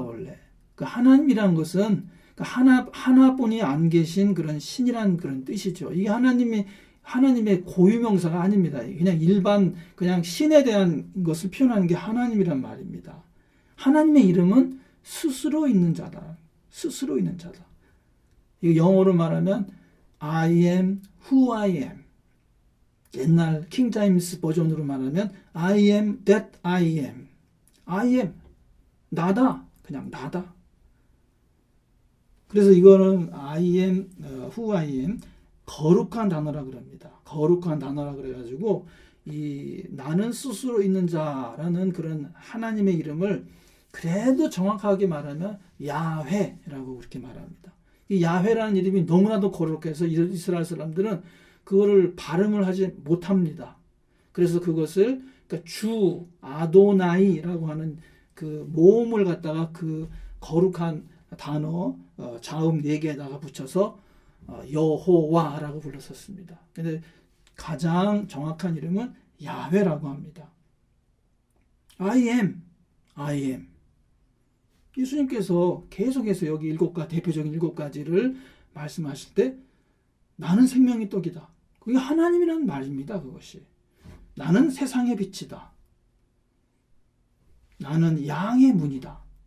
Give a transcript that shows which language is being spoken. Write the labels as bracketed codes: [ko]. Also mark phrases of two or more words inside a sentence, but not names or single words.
[ko] 원래 그 하나님이란 것은 하나뿐이 안 계신 그런 신이란 그런 뜻이죠. 이게 하나님의 고유명사가 아닙니다. 그냥 일반 그냥 신에 대한 것을 표현하는 게 하나님이란 말입니다. 하나님의 이름은 스스로 있는 자다. 스스로 있는 자다. 이거 영어로 말하면 [en] I am who I am. [ko] 옛날 킹자임스 버전으로 말하면 [en] I am that I am. I am. [ko] 나다. 그냥 나다. 그래서 이거는 [en] I am who I am [ko] 거룩한 단어라 그럽니다. 거룩한 단어라 그래가지고 이 나는 스스로 있는 자라는 그런 하나님의 이름을 그래도 정확하게 말하면 야훼라고 그렇게 말합니다. 이 야훼라는 이름이 너무나도 거룩해서 이스라엘 사람들은 그거를 발음을 하지 못합니다. 그래서 그것을 그러니까 주 아도나이라고 하는 그 모음을 갖다가 그 거룩한 단어 자음 4개에다가 붙여서 여호와라고 불렀었습니다. 근데 가장 정확한 이름은 야훼라고 합니다. [en] I am. [ko] 예수님께서 계속해서 여기 대표적인 7가지를 말씀하실 때 나는 생명의 떡이다. 그게 하나님이라는 말입니다. 그것이. 나는 세상의 빛이다. 나는 양의 문이다.